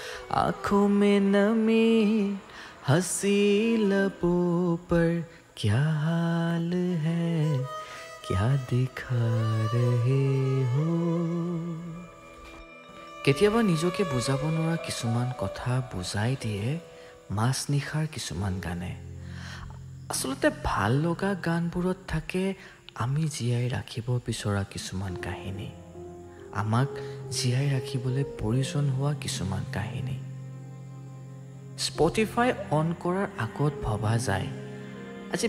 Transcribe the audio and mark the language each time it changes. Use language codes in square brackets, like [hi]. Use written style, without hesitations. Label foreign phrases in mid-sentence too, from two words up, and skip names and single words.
[hi] आंखों में नमी हंसी लबों पर क्या हाल है क्या दिखा रहे हो [as] কেতিয়াবা নিজকে বুজাব নোৱাৰা কিছুমান কথা বুজাই দিয়ে মাছ নিশাৰ কিছুমান গানে আচলতে ভাল লগা গানবোৰত থাকে আমি জীয়াই ৰাখিব বিচৰা কিছুমান কাহিনী আমাক জীয়াই ৰাখিবলৈ প্ৰয়োজন হোৱা কিছুমান কাহিনী স্পটিফাই অন কৰাৰ আগত ভবা যায় আজি